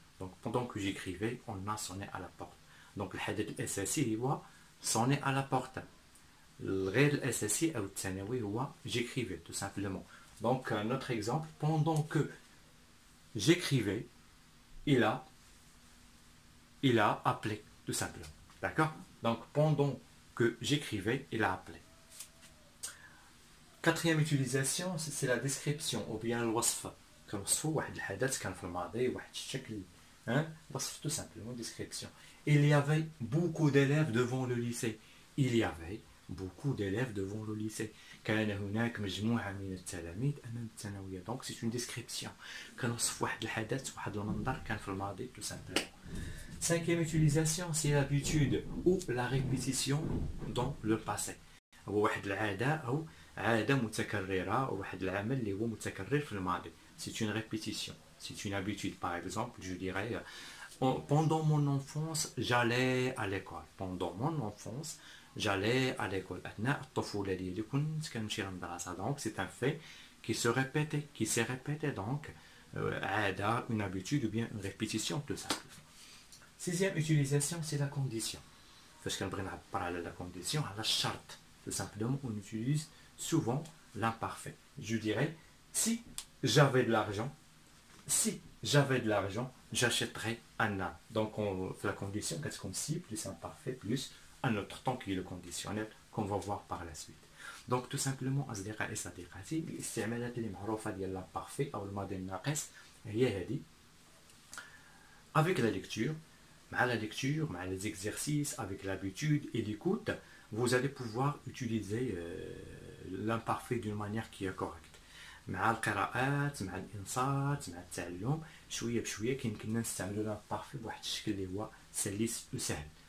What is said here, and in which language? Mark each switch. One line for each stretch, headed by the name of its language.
French: Donc pendant que j'écrivais, on a sonné à la porte. donc
Arabic: الحدث الأساسي هو
French: sonner à la porte.
Arabic: الغير الأساسي أو الثانوي هو
French: j'écrivais tout simplement. donc un autre exemple, pendant que j'écrivais, il a appelé tout simplement. D'accord? donc pendant que j'écrivais, il a appelé. Quatrième utilisation, c'est la description ou bien الوصف.
Arabic: كنوصفوا واحد الحدث كان في الماضي واحد الشكل, وصف
French: tout simplement,
Arabic: description.
French: Il y avait beaucoup d'élèves devant le lycée. Il y avait beaucoup d'élèves devant le lycée.
Arabic: كان هناك مجموعة من التلاميذ أمام الثانوية.
French: donc c'est une description.
Arabic: كنوصف واحد الحدث, واحد المنظر كان في الماضي
French: tout simplement. Cinquième utilisation, c'est l'habitude ou la répétition dans le passé.
Arabic: هو واحد العادة أو عادة متكررة أو واحد العمل اللي هو متكرر في الماضي.
French: c'est une répétition, c'est une habitude. par exemple, je dirais pendant mon enfance j'allais à l'école. pendant mon enfance j'allais à l'école.
Arabic: أثناء الطفولة ديالي كنت كنمشي للمدرسة.
French: donc c'est un fait qui s'est répété. donc عادة, une habitude ou bien une répétition tout simplement. Sixième utilisation, c'est la condition.
Arabic: فاش كنبغي نعبر على
French: la condition,
Arabic: على الشرط
French: tout simplement, on utilise souvent l'imparfait. je dirais si j'avais de l'argent, j'achèterais un âne. donc on fait la condition comme si plus imparfait plus un autre temps qui est le conditionnel qu'on va voir par la suite. donc tout simplement
Arabic: أصدقائي صديقاتي, الاستعمالات اللي معروفة ديال l'imparfait أو الماضي الناقص هي هذه.
French: avec la lecture, مع les exercices, avec l'habitude et l'écoute, vous allez pouvoir utiliser l'imparfait d'une manière qui est correcte.
Arabic: مع القراءات, مع الإنصات, مع التعلم, شوية بشوية كيمكننا نستعملوا l'imparfait بواحد الشكل اللي هو سلس وسهل.